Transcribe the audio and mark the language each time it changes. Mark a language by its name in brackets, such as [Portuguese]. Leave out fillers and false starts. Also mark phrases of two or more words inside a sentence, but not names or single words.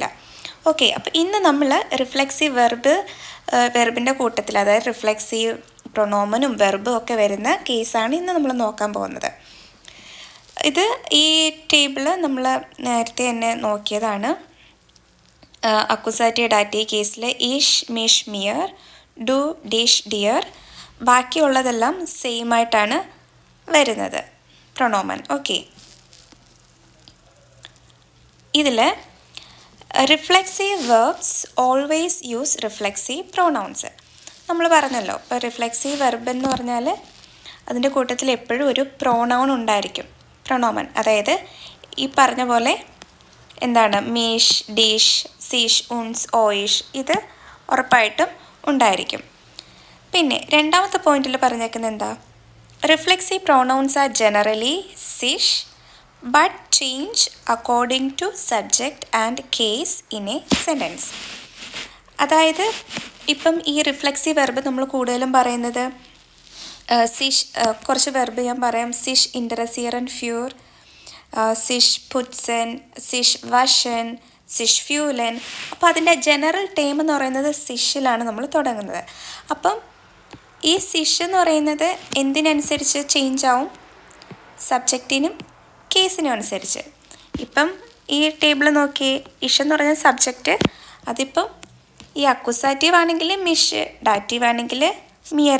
[Malayalam] ഓക്കെ, അപ്പോൾ ഇന്ന് നമ്മൾ [English] reflexive verb [Malayalam] കൂട്ടത്തിൽ, അതായത് റിഫ്ലെക്സീവ് പ്രൊണോമനും വെർബും ഒക്കെ വരുന്ന കേസാണ് ഇന്ന് നമ്മൾ നോക്കാൻ പോകുന്നത്. ഇത് ഈ ടേബിൾ നമ്മൾ നേരത്തെ തന്നെ നോക്കിയതാണ്. [German] Akkusativ Dativ [Malayalam] കേസിൽ [German] ich, mich, mir, du, dich, dir, [Malayalam] ബാക്കിയുള്ളതെല്ലാം സെയിം ആയിട്ടാണ് വരുന്നത് പ്രൊണോമൻ. [English] ഓക്കെ, ഇതിൽ reflexive verbs always use reflexive pronouns. [Malayalam] നമ്മൾ പറഞ്ഞല്ലോ, ഇപ്പോൾ [English] reflexive verb [Malayalam] എന്ന് പറഞ്ഞാൽ അതിൻ്റെ കൂട്ടത്തിൽ എപ്പോഴും ഒരു പ്രൊണൗൺ ഉണ്ടായിരിക്കും, പ്രൊണോമൻ. അതായത് ഈ പറഞ്ഞ പോലെ എന്താണ്, [German] mich, dich, sich, uns, euch, [Malayalam] ഇത് ഉറപ്പായിട്ടും ഉണ്ടായിരിക്കും. പിന്നെ രണ്ടാമത്തെ പോയിന്റിൽ പറഞ്ഞേക്കുന്നത് എന്താ, [English] reflexive pronouns are generally sich but change according to subject and case in a sentence. [Malayalam] അതായത് ഇപ്പം ഈ [English] reflexive verb [Malayalam] നമ്മൾ കൂടുതലും പറയുന്നത് sich, കുറച്ച് വെർബ് ഞാൻ പറയാം. [German] sich interessieren für, sich putzen, sich waschen, sich fühlen. [Malayalam] അപ്പോൾ അതിൻ്റെ [English] general term [Malayalam] എന്ന് പറയുന്നത് സിഷിലാണ് നമ്മൾ തുടങ്ങുന്നത്. അപ്പം ഈ സിഷ് എന്ന് പറയുന്നത് എന്തിനനുസരിച്ച് ചേഞ്ച് ആവും, സബ്ജക്റ്റിനും കേസിനും അനുസരിച്ച്. ഇപ്പം ഈ ടേബിൾ നോക്കി, ഇഷ് എന്ന് പറഞ്ഞ സബ്ജക്റ്റ്, അതിപ്പം ഈ അക്യൂസാറ്റീവ് ആണെങ്കിൽ മിഷ്, ഡാറ്റീവ് ആണെങ്കിൽ മിയർ.